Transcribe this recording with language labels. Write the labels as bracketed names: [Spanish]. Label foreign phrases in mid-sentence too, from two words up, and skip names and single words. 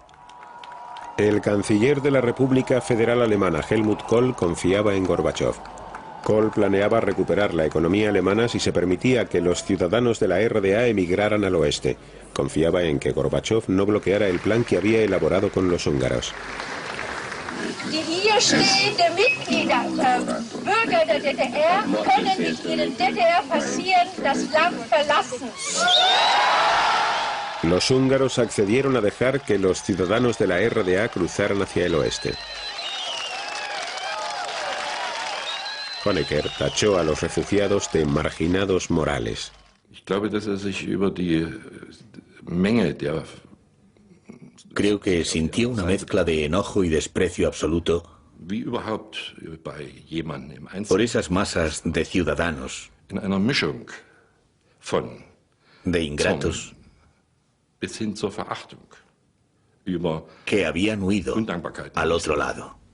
[Spanish] El canciller de la República Federal Alemana, Helmut Kohl, confiaba en Gorbachev. Kohl planeaba recuperar la economía alemana si se permitía que los ciudadanos de la RDA emigraran al oeste. Confiaba en que Gorbachev no bloqueara el plan que había elaborado con los húngaros. [German] Die hier stehenden Mitglieder Bürger der DDR können mit ihnen DDR passieren, das Land verlassen. [Spanish] Los húngaros accedieron a dejar que los ciudadanos de la RDA cruzaran hacia el oeste. Honecker tachó a los refugiados de marginados morales. Creo que sintió una mezcla de enojo y desprecio absoluto por esas masas de ciudadanos, de ingratos, que habían huido al otro lado.